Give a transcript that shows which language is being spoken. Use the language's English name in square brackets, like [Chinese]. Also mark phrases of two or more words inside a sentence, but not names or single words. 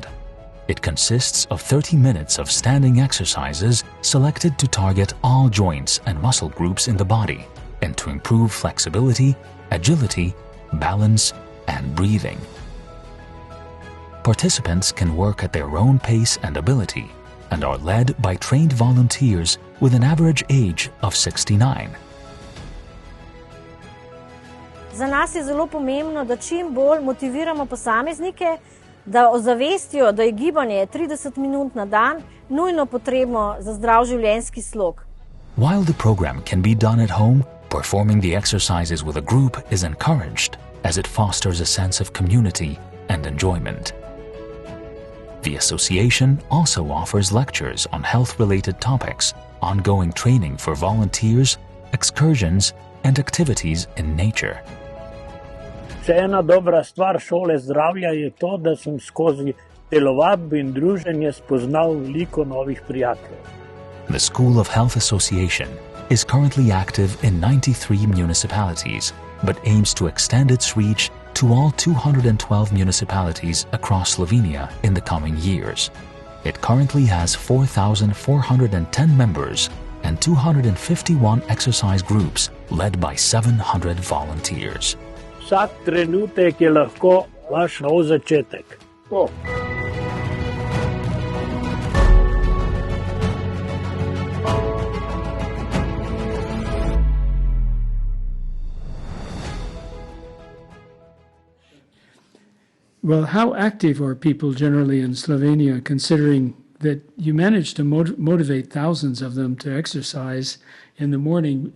[English] It consists of 30 minutes of standing exercises selected to target all joints and muscle groups in the body and to improve flexibility, agility, balance, and breathing. Participants can work at their own pace and ability and are led by trained volunteers with an average age of 69. [Slovenian] Za nas je zelo pomembno, da čim bolj motiviramo posameznike, da ozavestijo, da je gibanje 30 minut na dan nujno potrebno za zdrav življenjski slog. [English] While the program can be done at home, performing the exercises with a group is encouraged as it fosters a sense of community and enjoyment. The association also offers lectures on health-related topics, ongoing training for volunteers, excursions, and activities in nature. [Slovenian] Še ena dobra stvar šole zdravja je to, da sem skozi telovadbo in druženje spoznal veliko novih prijateljev. [English] The School of Health Association is currently active in 93 municipalities, but aims to extend its reach to all 212 municipalities across Slovenia in the coming years. It currently has 4,410 members and 251 exercise groups led by 700 volunteers. [Slovenian] Vsak trenutek je lahko vaš nov začetek. [English] Well, how active are people generally in Slovenia, considering that you manage to motivate thousands of them to exercise in the morning?